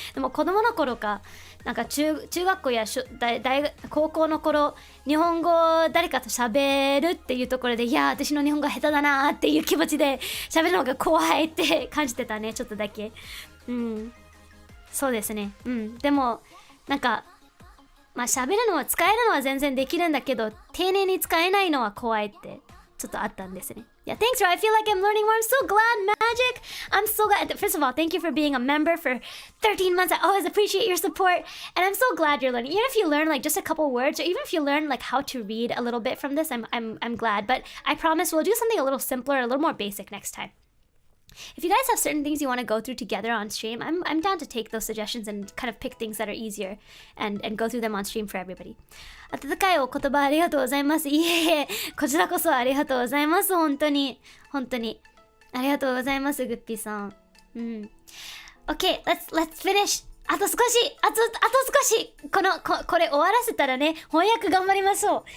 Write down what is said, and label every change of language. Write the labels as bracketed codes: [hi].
[ja] でも子供の頃かなんか中学校や高校の頃、日本語を誰かと喋るっていうところで、いや私の日本語下手だなっていう気持ちで喋るのが怖いって感じてたね、ちょっとだけ。そうですね。でもなんかまあ喋るのは使えるのは全然できるんだけど、丁寧に使えないのは怖いってちょっとあったんですね。 [en] Yeah, thanks, Ro. I feel like I'm learning more. I'm so glad, Magic. I'm so glad. First of all, thank you for being a member for 13 months. I always appreciate your support. And I'm so glad you're learning. Even if you learn like just a couple words, or even if you learn like how to read a little bit from this, I'm glad. But I promise we'll do something a little simpler, a little more basic next time. If you guys have certain things you want to go through together on stream, I'm down to take those suggestions and kind of pick things that are easier and go through them on stream for everybody. [ja] 温かいお言葉ありがとうございます。いえいえ、こちらこそありがとうございます。本当にありがとうございます、グッピーさん。 [en] Okay, let's finish. [ja] あと少しこれ終わらせたらね、翻訳頑張りましょう。